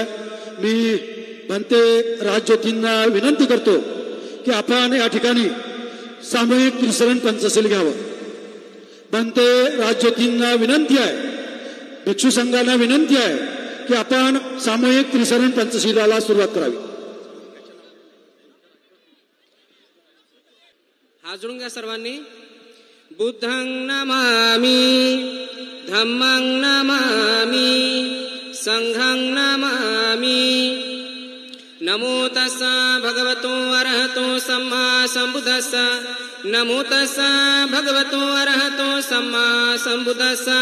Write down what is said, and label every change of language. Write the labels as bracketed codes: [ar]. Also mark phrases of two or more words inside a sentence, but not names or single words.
[mr] मी भंते राजज्योतींना विनंती करतो की आपण या ठिकाणी सामूहिक त्रिसरण पंचशील घ्यावं. भंते राजज्योतींना विनंती आहे, भिक्षू संघांना विनंती आहे की आपण सामूहिक त्रिसरण पंचशीलाला सुरुवात करावी. हात जोडून घ्या सर्वांनी. [pi] बुद्धं नमामि, धम्मं नमामि, संघं नमामि. नमो तस्सा भगवतो अरहतो सम्मा सम्बुद्धस्सा. नमो तस्सा भगवतो अरहतो सम्मा सम्बुद्धस्सा.